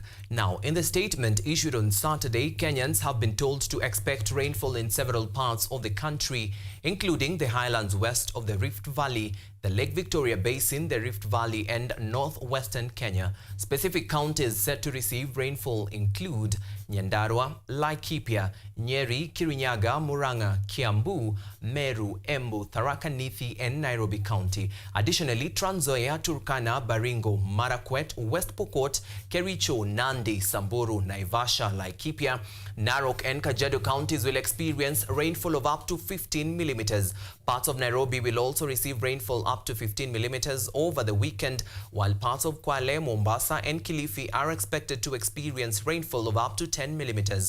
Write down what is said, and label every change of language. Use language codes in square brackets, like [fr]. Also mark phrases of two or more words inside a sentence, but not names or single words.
[en] Now, in the statement issued on Saturday, Kenyans have been told to expect rainfall in several parts of the country, including the highlands west of the Rift Valley, the Lake Victoria Basin, the Rift Valley, and northwestern Kenya. Specific counties set to receive rainfall include Nyandarua, Laikipia, Nyeri, Kirinyaga, Murang'a, Kiambu, Meru, Embu, Tharaka Nithi, and Nairobi County. Additionally, Trans Nzoia, Turkana, Baringo, Marakwet, West Pokot, Kericho, Nandi, Samburu, Naivasha, Laikipia, Narok, and Kajiado counties will experience rainfall of up to 15 millimeters. Parts of Nairobi will also receive rainfall up to 15 millimeters over the weekend, while parts of Kwale, Mombasa, and Kilifi are expected to experience rainfall of up to 10 millimeters.